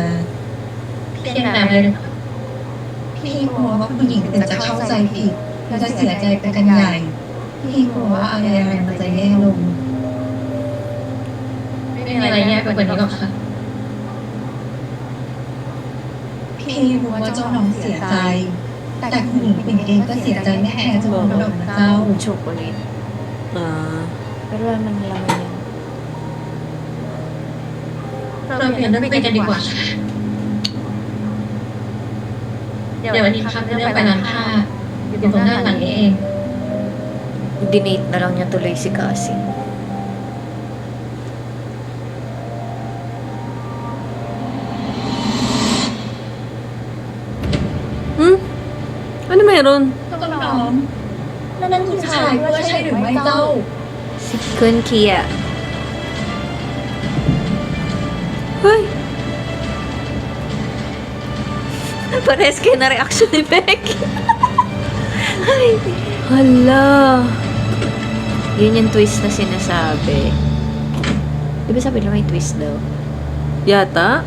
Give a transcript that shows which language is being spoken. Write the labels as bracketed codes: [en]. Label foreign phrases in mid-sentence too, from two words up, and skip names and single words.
[th] เลยพี่กลัวว่าผู้หญิงจะเข้าใจผิดและจะเสียใจไปกันใหญ่พี่กลัวว่าอะไรมันจะแย่ลงไม่มีอะไรแย่ไปกว่านี้หรอกค่ะพี่รู้ว่าเจ้าน้องเสียใจ แต่คุณหญิงปิ่นเองก็เสียใจไม่แพ้เจ้าน้องดอกนะเจ้า [tl] Chocolate. อ่า Pero naman laman yan. [th] เราเปลี่ยนเรื่องไปกันดีกว่าเดี๋ยววันนี้พักเรื่องไปร้านผ้าอยู่ตรงด้านหลังนี้เอง [tl] Dinate na lang niya tuloy si Cassie. Ano meron? [th] ต้นน้องนั่นคุณชายเพื่อใช่หรือไม่เจ้า [tl] Si Kun Kia. [th] เฮ้ย [tl] Pares kayo na reaction ni Becky. Ay, Hala. yun yung twist na sinasabi. Di ba sabi na may twist daw? Yata?